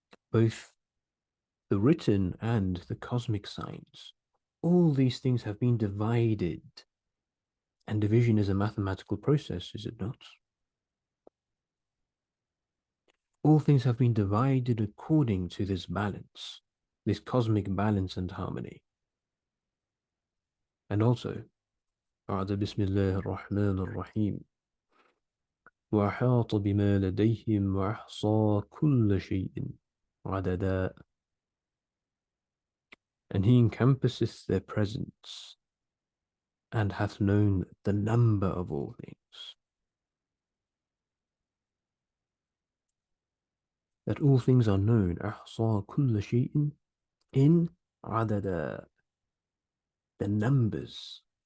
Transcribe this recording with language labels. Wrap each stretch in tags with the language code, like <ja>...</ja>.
<en>Both the written and the cosmic signs, all these things have been divided. And division is a mathematical process, is it not? All things have been divided according to this balance, this cosmic balance and harmony. And also,</en> <ar>بعد بسم الله الرحمن الرحيم وأحاط بما لديهم وأحصى كل شيء عددا.</ar> <en>And he encompasseth their presence and hath known the number of all things. That all things are known,</en> <ar>أحصى كل شيء,</ar> <en>in عددا, the numbers.</en>